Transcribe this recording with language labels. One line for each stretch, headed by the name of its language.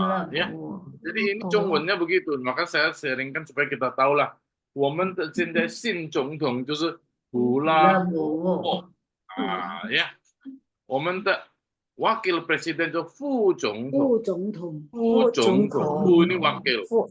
Indonesian: Ya. Jadi ini Zhongwennya begitu. Maka saya sharingkan supaya kita tahu lah.
Chinese: 我们的现在新总统就是布拉伯。ya. 我们的 wakil presiden 就副总统。
Indonesian: 副总统 ini wakil。